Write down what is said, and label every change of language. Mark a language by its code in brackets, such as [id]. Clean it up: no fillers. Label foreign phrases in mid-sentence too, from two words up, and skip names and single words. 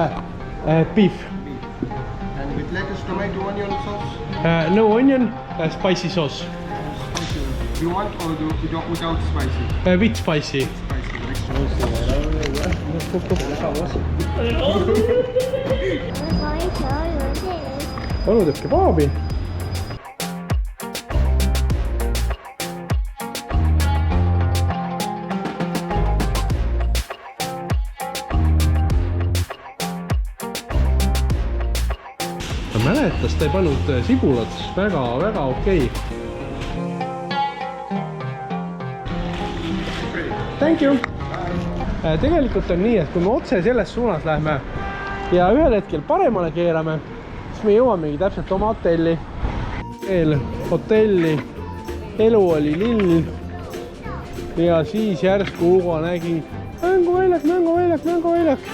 [en] Beef. And with lettuce, tomato, onion sauce? No onion, spicy sauce. Spicy. You want or without spicy? With spicy. [et] Onu teeb kebaabi. Ta mäletas, ta ei pannud sibulat, väga okei. [en] Thank you! [et] Tegelikult on nii, et kui me otse selles suunas lähme ja ühel hetkel paremale keerame, siis me jõuamegi täpselt oma hotelli. Hotelli, elu oli lill ja siis järsku Hugo nägi mänguväljak.